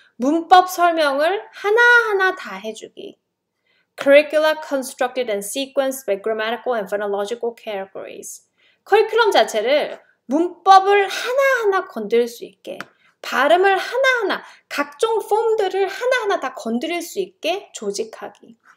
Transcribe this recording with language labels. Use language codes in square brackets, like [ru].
[ko] 문법 설명을 하나하나 다 해주기. [en] curricula constructed and sequenced by grammatical and phonological categories. [ko] 커리큘럼 자체를 문법을 하나하나 건드릴 수 있게 발음을 하나하나 각종 폼들을 하나하나 다 건드릴 수 있게 조직하기.